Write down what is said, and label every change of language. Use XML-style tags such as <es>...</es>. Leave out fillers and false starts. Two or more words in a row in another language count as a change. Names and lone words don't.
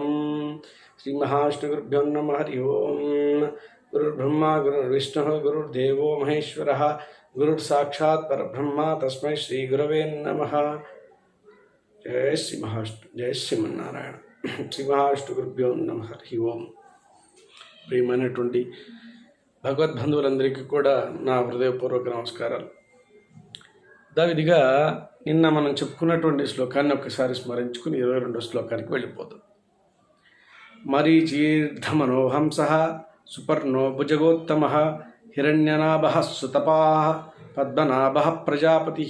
<sa>श्री महाविष्णुगुरुभ्यो नमः. हरि ओम. गुरुर्ब्रह्मा गुरुर्विष्णुः गुरुर्देवो महेश्वरः गुरुर्साक्षात् परब्रह्म तस्मै श्री गुरवे नमः. जय श्री महाविष्णु. जय श्रीमन्नारायण. श्री महाविष्णुगुरुभ्यो नमः. हरि ओम.</sa> <te>ప్రియమైనటువంటి భగవద్బంధువులందరికీ కూడా నా హృదయపూర్వక నమస్కారాలు. దావిదిగా నిన్న మనం చెప్పుకున్నటువంటి శ్లోకాన్ని ఒకసారి స్మరించుకుని 22వ శ్లోకానికి వెళ్ళిపోదాం.</te> <sa>मरीचिर्दमनोहंसः सुपर्णो भुजगोत्तमः हिरण्यनाभः सुतपाः पद्मनाभः प्रजापतिः.</sa>